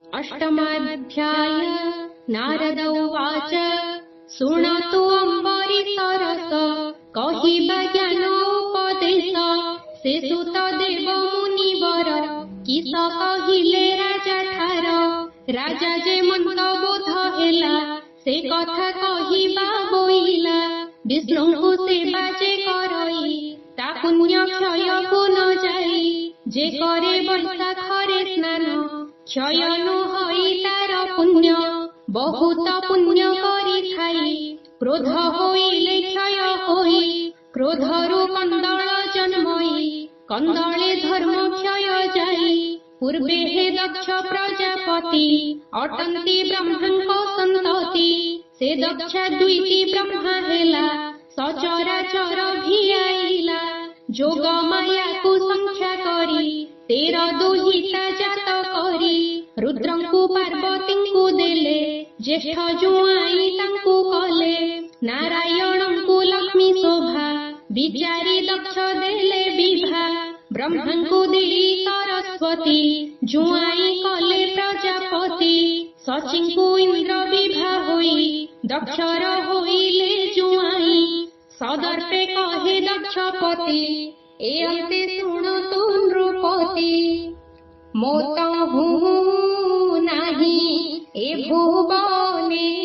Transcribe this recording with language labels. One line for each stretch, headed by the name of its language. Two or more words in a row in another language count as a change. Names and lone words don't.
Odia: ଅଷ୍ଟମାଧ୍ୟାୟ ନାରଦ ଉବାଚ ଶୃଣୋତୁ ଅମ୍ବରୀଶରସ କହିବା ଜ୍ଞାନୋପଦେଶ ସେ ସୁତ ଦେବ ମୁନିବର କିସ କହିଲେ ରାଜା ଠାର ରାଜା ଯେ ମନ୍ଦ ବୋଧ ହେଲା ସେ କଥା କହିବା ବୋଇଲା ବିଷ୍ଣୁଙ୍କୁ ସେବା ଯେ କରଈ ତା ପୁଣ୍ୟ କ୍ଷୟ କୋ ନ ଯାଈ ଯେ କରେ ବୈଶାଖରେ ସ୍ନାନ କ୍ଷୟ ନୁ ହଈ ତାର ପୁଣ୍ୟ ବହୁତ ପୁଣ୍ୟ କରି ଥାଈ କ୍ରୋଧ ହୋଇଲେ କ୍ଷୟ ହୋଈ କ୍ରୋଧରୁ କନ୍ଦଳ ଜନ୍ମଈ କନ୍ଦଳେ ଧର୍ମ କ୍ଷୟ ଯାଈ ପୂର୍ବେ ହେ ଦକ୍ଷ ପ୍ରଜାପତି ଅଟନ୍ତି ବ୍ରହ୍ମାଙ୍କ ସନ୍ତତି ସେ ଦକ୍ଷ ଦ୍ୱିତୀ ବ୍ରହ୍ମା ହେଲା ସଚରାଚର ଭିଆଇଲା ଯୋଗ ମାୟା କୋ ସଂଖ୍ୟା କରି 13 ଦୁହିତା ଜାତ କରି ରୁଦ୍ରଙ୍କୁ ପାର୍ବତୀଙ୍କୁ ଦେଲେ ଜ୍ୟେଷ୍ଠ ଜୁଆଈ ତାଙ୍କୁ କଲେ ନାରାୟଣଙ୍କୁ ଲକ୍ଷ୍ମୀ ଶୋଭା ବିଚାରି ଦକ୍ଷ ଦେଲେ ବିଭା ବ୍ରହ୍ମାଙ୍କୁ ଦେଇ ସରସ୍ୱତୀ ଜୁଆଈ କଲେ ପ୍ରଜାପତି ଶଚୀଙ୍କୁ ଇନ୍ଦ୍ର ବିଭା ହୋଇ ଦକ୍ଷର ହୋଇଲେ ଜୁଆଈ ସଦର୍ପେ କହେ ଦକ୍ଷପତି ଏ ଅନ୍ତେ ଶୁଣତୁ ନୃପତି ମୋତହୁ ନାହିଁ ଏ ଭୁବନେ